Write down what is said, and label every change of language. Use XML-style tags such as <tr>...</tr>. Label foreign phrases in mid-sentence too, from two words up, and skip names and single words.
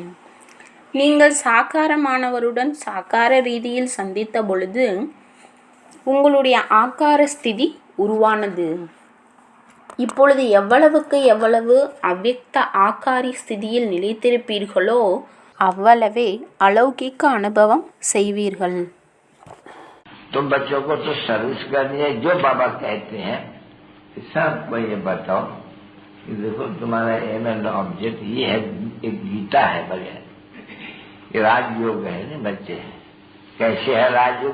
<ta>நீங்கள் சாக்காரமானவருடன் சாக்கார ரீதியில் சந்தித்த பொழுது உங்களுடைய ஆக்கார ஸ்திதி உருவானது. இப்பொழுது எவ்வளவுக்கு எவ்வளவு அவ்யக்த ஆக்காரி ஸ்திதியில் நிலைத்திருப்பீர்களோ அவ்வளவே அலௌகிக அனுபவம் செய்வீர்கள்.</ta> <hi>तो बच्चों को तो सर्विस करनी है. जो बाबा कहते हैं सबको ये बताओ कि देखो तुम्हारा</hi> <en>aim and object</en> <hi>ये है. एक गीता है बगैर ये राजयोग है ना. बच्चे कैसे है राजयोग?</hi>